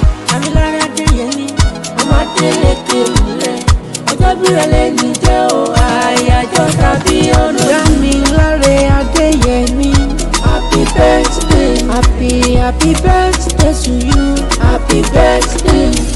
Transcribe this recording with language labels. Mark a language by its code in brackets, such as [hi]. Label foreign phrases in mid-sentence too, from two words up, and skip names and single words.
[yo] Dámiláre Adéyẹmí, ọmọ Adélékè ńlẹ̀. Ọjọ́ bí rẹ̀ lè ní jẹ́ o, àyájọ́ tàbí ọdún. Dámiláre Adéyẹmí, [en] happy birthday. Happy, happy birthday to you. Happy birthday.